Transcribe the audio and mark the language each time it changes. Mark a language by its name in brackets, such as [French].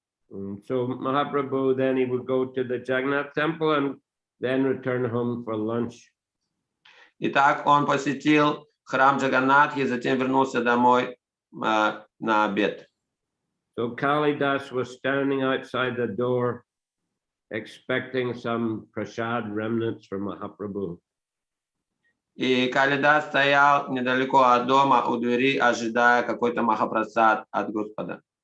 [English] So Mahaprabhu, then he would go to the Jagannath temple and then return home for lunch. [Russian] Итак, он посетил храм Джаганнатхи, затем вернулся домой на обед. [English] So Kalidas was standing outside the door, expecting some prasad remnants from Mahaprabhu. [Russian] И Калидас стоял недалеко от дома, у двери, ожидая какой-то махапрасад от Господа.